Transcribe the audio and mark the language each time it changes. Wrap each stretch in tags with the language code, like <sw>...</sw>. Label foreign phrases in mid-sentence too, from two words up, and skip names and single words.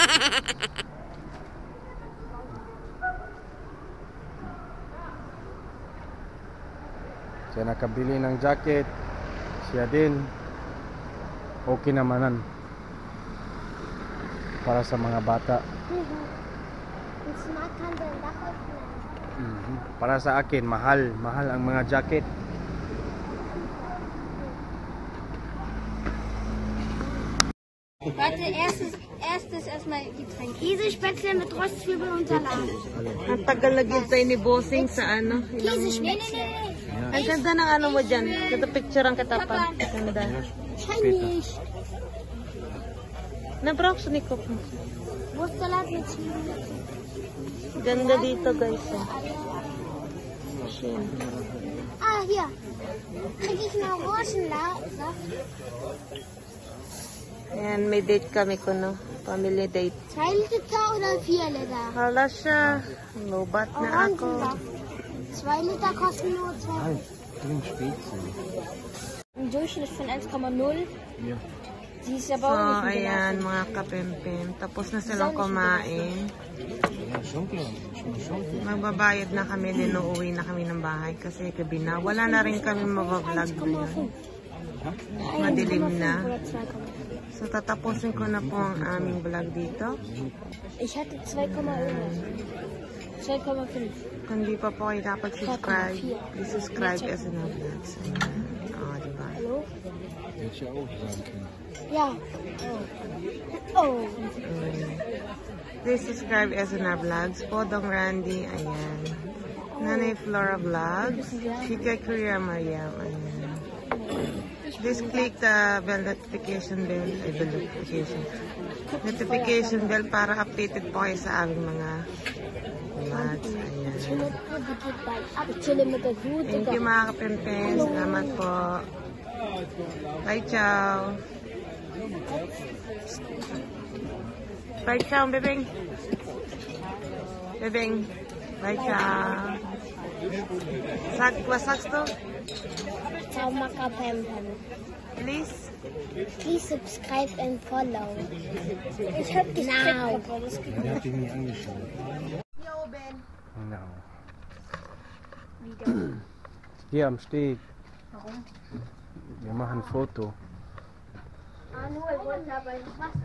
<tl>Siya nakabili ng jacket. Siya din. Okay namanan. Para sa mga bata.</tl> <de>Und Smart kann sein Dach öffnen.</de> <tl>Para sa akin, mahal. Mahal ang mga jacket.</tl> <de>Warte, erstes erstmal Getränk. Käsespätzle mit Röstzwiebel und Salat.</de> <tl>Ang tagal naghintay ni Bossing sa ano.</tl> <de>Käsespätzle.</de> <tl>Ang ganda ng ano mo dyan. Ito picture ang katapa. Ganda.</tl> <de>Wahrscheinlich.</de> <tl>Na-browse ni Cook.</tl> <de>Wurstsalat mit Zwiebeln.</de> <tl>Ganda dito guys.</tl> <de>Schön. Ah, hier. Krieg ich einen Orangensaft?</de> <tl>Ayan, may date kami ko, no?</tl> <en>Family date.</en> <de>2 Liter oder 4 Liter?</de> <tl>Hala siya. Lobat na ako.</tl> <de>Orangensaft. 2 Liter kosten nur 2.</de> <tl>Ay, yung Spätzle.</tl> <de>Im Durchschnitt von 1,0. Ja. Sie ist So, aber auch nicht</de> <tl>ayan, mga kapempem. Tapos na silang kumain. Magbabayad na kami din, uuwi na kami ng bahay kasi gabi na. Wala na rin kami mabablog ngayon. Madilim na. So, tatapusin ko na po ang aming vlog dito.</tl> <de>Ich hatte 2,5.</de> <tl>Kung di pa po kayo dapat subscribe,</tl> <en>please subscribe as an vlog.</en> <tl>Oh, diba?</tl> <de>Hallo? Hätte ich ja auch sagen können. Ja. Oh.</de> <en>Please subscribe as an vlogs.</en> <tl>Podong Randy, ayan. Nanay Flora Vlogs. Chika Kuya Mariam, ayan.</tl> <en>Please click the notification bell</en> <tl>para updated po kayo sa aming mga vlogs. Ayan.</tl> <en>Thank you</en> <tl>mga kapempen. Salamat po.</tl> <en>Bye, ciao. Bye, ciao, bebeng. Bebeng. Bye, ciao.</en> <de>Was sagst du?</de> <tl>Ciao, Makapempen.</tl> <en>Please. Please subscribe and follow.</en> <de>Ich hab gesagt, Er hat ihn nie angeschaut. Hier oben. No. Wieder. Hier am Steg. Warum? Wir machen ein Foto. Ah, nur, wir wollten aber ins Wasser.</de>